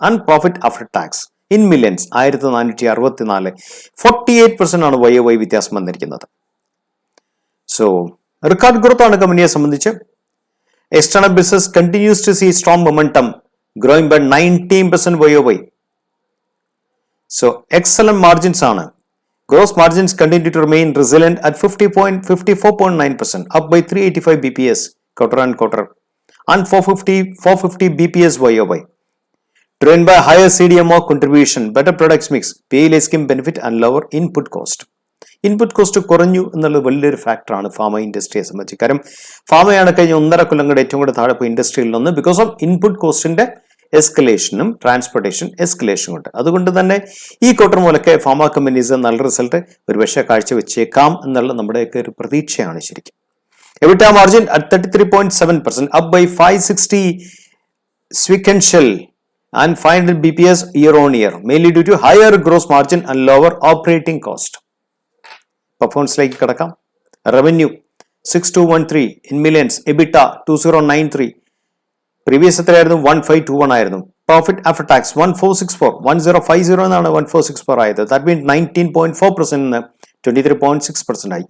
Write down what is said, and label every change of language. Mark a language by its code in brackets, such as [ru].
[en] and profit after tax in millions 1464, 48% [ml] ആണ് YOY വ്യത്യാസം വന്നിരിക്കുന്നത്. [en] so record growth [ml] ആണ് കമ്പനിയെ സംബന്ധിച്ച്. [en] External business continues to see strong momentum, growing by 19% YOY. So excellent margins ആണ്. Gross margins continue to remain resilient at 54.9%, up by 385 BPS quarter on quarter and 450 BPS YOY. Driven by higher CDMO contribution, better products mix, PLA scheme benefit and lower input cost. [ml] Input cost കുറഞ്ഞു എന്നുള്ളത് വലിയൊരു ഫാക്ടറാണ് pharma ഇൻഡസ്ട്രിയെ സംബന്ധിച്ച്. കാരണം ഫാമയാണ് കഴിഞ്ഞ 1.5 കൊല്ലം കൂടെ ഏറ്റവും കൂടെ താഴെ പോയി ഇൻഡസ്ട്രിയിൽ നിന്ന്, [en] because of [ml] ഇൻപുട്ട് കോസ്റ്റിന്റെ എസ്കലേഷനും ട്രാൻസ്പോർട്ടേഷൻ എസ്കലേഷനും ഉണ്ട്. അതുകൊണ്ട് തന്നെ ഈ ക്വാർട്ടർ മുതലൊക്കെ ഫാമ കമ്പനീസ് നല്ല റിസൾട്ട് ഒരുപക്ഷെ കാഴ്ചവെച്ചേക്കാം എന്നുള്ള നമ്മുടെയൊക്കെ ഒരു പ്രതീക്ഷയാണ്. [en] ശരിക്കും EBITDA margin at 33.7%, up by 560 sequential and 500 BPS year on year, mainly due to higher gross margin and lower operating cost. [ml] പെർഫോമൻസിലേക്ക് കിടക്കാം. [en] revenue 6213 in millions, EBITDA 2093, previous [ml] എത്രയായിരുന്നു 1521 ആയിരുന്നു. [en] profit after tax 1464, 1050 [ml] എന്നാണ് 1464 ആയത്. [en] that means [ml] 19.4% നിന്ന് 23.6% ആയി.